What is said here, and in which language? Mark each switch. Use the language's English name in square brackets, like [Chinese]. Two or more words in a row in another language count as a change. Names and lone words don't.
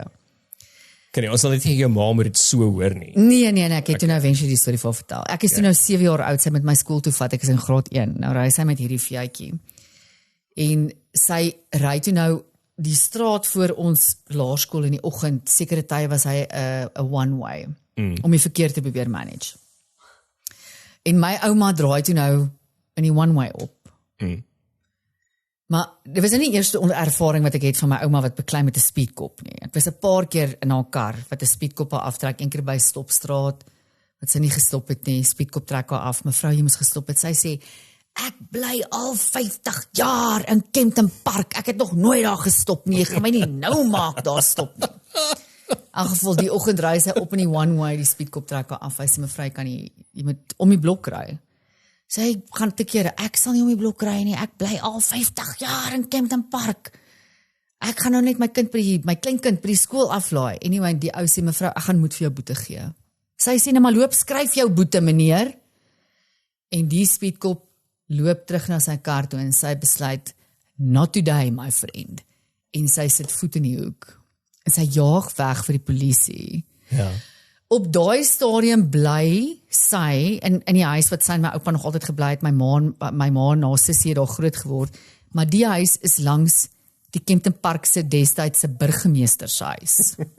[Afrikaans] Kan jy ons sal net nie jou ma moet dit so hoor nie. Nee, ek het toe nou eventually die storie vir vertel. Ek is toe nou 7 jaar oud, sy met my skool toe vat, ek is in graad 1. Nou ry sy met hierdie Fiatjie. En sy ry toe nou die straat voor ons laerskool in die oggend, sekere tye was hy 'n one-way, om die verkeer te probeer manage. En my ouma draai toe nou in die one-way op. Maar dit was nie die eerste ervaring wat ek het van my ouma wat beklei met 'n speedkop nie. Ek was 'n paar keer in haar kar wat 'n speedkop haar aftrek, een keer by stopstraat, wat sy nie gestop het nie, speedkop trek haar af, mevrou jy moes gestop het. Sy sê, ek bly al 50 jaar in Kempton Park, ek het nog nooit daar gestop nie, jy gaan my nie nou maak daar stop nie. In geval die oggend ry sy op in die one-way, die speedkop trek haar af, hy sê mevrou kan jy moet om die blok ry. Sy gaan te kere, ek sal nie om die blok ry nie, ek bly al 50 jaar in Kempton Park. Ek gaan nou net my kleinkind by die skool aflaai. Anyway, die ou sê mevrou, ek gaan moet vir jou boete gee. Sy sê nou maar loop, skryf jou boete meneer. En die speedkop loop terug na sy kar toe en sy besluit, [English] not today my friend. [Afrikaans] En sy sit voet in die hoek. En sy jaag weg vir die polisie. Ja. Op daai stadium bly sy in die huis wat sy en my oupa nog altyd gebly het, my ma na sussie het daar groot geword, maar die huis is langs die Kempton Park se destydse burgemeester se huis.